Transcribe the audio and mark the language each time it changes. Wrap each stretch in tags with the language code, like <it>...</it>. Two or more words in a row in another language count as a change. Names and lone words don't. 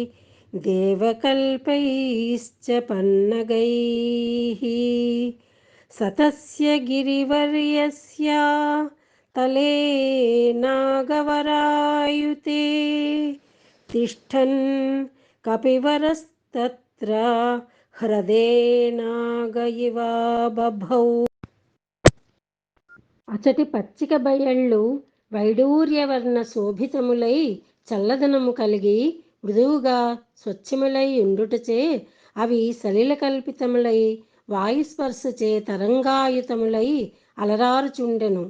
<sa>देवकल्पैश्च पन्नगैः सतस्य गिरिवर्यस्य तले नागवरायुते तिष्ठन् कपिवरस्तत्र ह्रदे नाग इव बभौ</sa> <te>అచటి పచ్చిక బయళ్ళు వైడూర్యవర్ణ శోభితములై చల్లదనము కలిగి మృదువుగా స్వచ్ఛములై ఉండుటచే అవి సలిల కల్పితములై వాయుస్పర్శచే తరంగాయుతములై అలరారుచుండెను.</te>